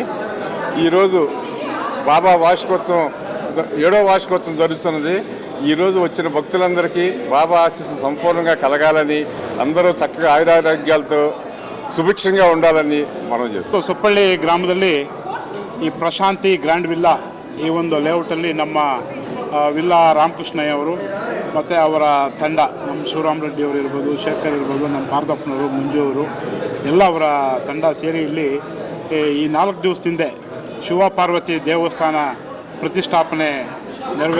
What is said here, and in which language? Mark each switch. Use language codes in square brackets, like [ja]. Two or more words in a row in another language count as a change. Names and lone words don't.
[te] ఈరోజు బాబా వార్షికోత్సవం 7వ వార్షికోత్సవం జరుగుతున్నది. ఈరోజు వచ్చిన భక్తులందరికీ బాబా ఆశీస్సులు సంపూర్ణంగా కలగాలని, అందరూ చక్కగా ఆయురారోగ్యాలతో ಸುಭಿಕ್ಷಂగా ఉండాలని మనం చేస్తాం. [kn] ಸೊಪ್ಪಳ್ಳಿ ಗ್ರಾಮದಲ್ಲಿ ಈ ಪ್ರಶಾಂತಿ ಗ್ರ್ಯಾಂಡ್ ವಿಲ್ಲಾ ಈ ಒಂದು ಲೇಔಟಲ್ಲಿ ನಮ್ಮ ವಿಲ್ಲಾ ರಾಮಕೃಷ್ಣಯ್ಯ ಅವರು ಮತ್ತು ಅವರ ತಂಡ, ನಮ್ಮ ಶಿವರಾಮ ರೆಡ್ಡಿ ಅವರು ಇರ್ಬೋದು, ಶೇಖರ್ ಇರ್ಬೋದು, ನಮ್ಮ ಪಾರ್ಥಪ್ಪನವರು, ಮಂಜು ಅವರು ಎಲ್ಲ ಅವರ ತಂಡ ಸೇರಿ ಇಲ್ಲಿ ಈ 4 ದಿವಸದಿಂದ ಶಿವ ಪಾರ್ವತಿ ದೇವಸ್ಥಾನ ಪ್ರತಿಷ್ಠಾಪನೆ ನೆರವೇರಿಸಿದ್ರು.